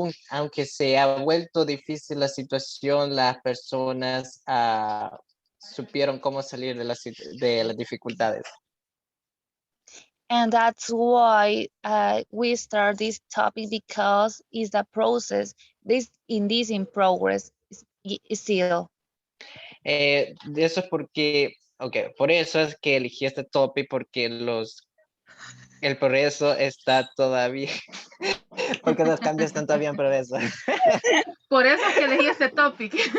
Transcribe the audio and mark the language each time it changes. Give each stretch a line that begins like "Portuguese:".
Spanish: Aunque se ha vuelto difícil la situación, las personas supieron cómo salir de las dificultades.
English: And that's why we start this topic, because it's a process. This in progress still.
Spanish: De eso es porque, por eso es que elegí este topic, porque el progreso está todavía, porque los cambios están todavía en progreso. Por eso es que elegí este topic.